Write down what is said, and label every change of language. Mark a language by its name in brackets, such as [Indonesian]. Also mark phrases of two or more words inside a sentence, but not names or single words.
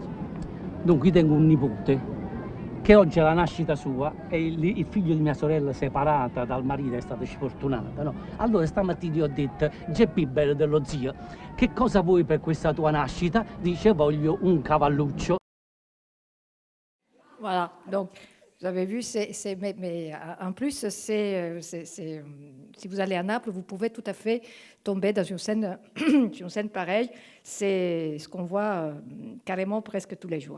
[Italian] Dunque, io tengo un nipote che oggi è la nascita sua e il figlio di mia sorella separata dal marito è stata sfortunata, no? Allora stamattina io ho detto, Geppi bello dello zio, che cosa vuoi per questa tua nascita? Dice, voglio un cavalluccio. [French] Voilà, donc vous avez vu, mais en plus, si vous allez à Naples, vous pouvez tout à fait tomber dans une scène pareille. C'est ce qu'on voit carrément presque tous les jours.